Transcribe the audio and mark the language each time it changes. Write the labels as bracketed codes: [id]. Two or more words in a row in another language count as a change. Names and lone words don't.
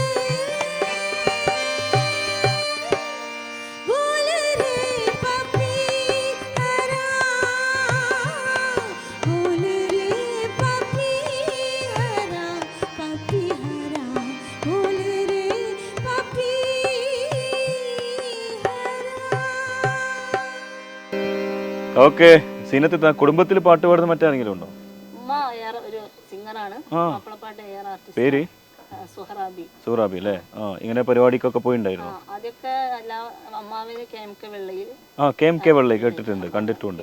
[hi] बोल रे पपी हरा बोल रे पपी हरा बोल रे पपी हरा [ml] ഓക്കെ. സീനത്ത് കുടുംബത്തിൽ പാട്ട് പാടുന്ന മറ്റാരെങ്കിലും ഉണ്ടോ? ഉമ്മ ഒരു സിംഗറാണ്. മാപ്പിളപ്പാട്ട് ആർട്ടിസ്റ്റ് പേര് സുഹറാബി. സൂറാബി അല്ലേ? ഇങ്ങനെ പരിപാടിക്കൊക്കെ പോയിണ്ടായിരുന്നു. ആദ്യമൊക്കെ എല്ലാ അമ്മാവിന് KMK വെള്ളയിൽ. KMK വെള്ളി കേട്ടിട്ടുണ്ട്, കണ്ടിട്ടുണ്ട്.